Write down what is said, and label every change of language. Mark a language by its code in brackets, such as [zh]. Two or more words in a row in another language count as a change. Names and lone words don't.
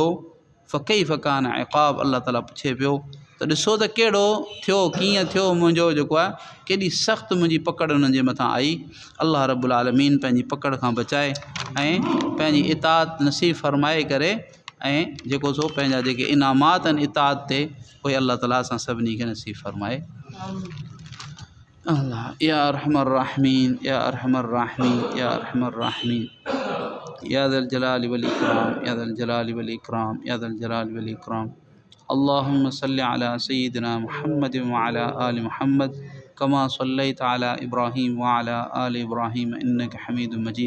[ar] فكيف كان عقاب, [sd] अल्लाह ताला पुछे पियो त ॾिसो त कहिड़ो थियो, कीअं थियो मुंहिंजो जेको आहे, केॾी सख़्तु मुंहिंजी पकड़ हुननि जे मथां आई। अल्लाह रब्बुल आलमीन पंहिंजी पकड़ खां बचाए ऐं पंहिंजी इताअत नसीब फरमाए करे, ऐं जेको सो पंहिंजा जेके इनामात आहिनि इताअत ते, उहे अल्लाह ताला असां सभिनी खे नसीब फरमाए। [ar] الله يا أرحم الراحمين يا أرحم الراحمين يا أرحم الراحمين يا ذا الجلال والإكرام يا ذا الجلال والإكرام يا ذا الجلال والإكرام, या ज़ल जलाली वल इकराम, या ज़ल जलाली वल इकराम। اللهم صل على سيدنا محمد وعلى آل محمد كما صليت على إبراهيم وعلى آل إبراهيم إنك حميد مجيد.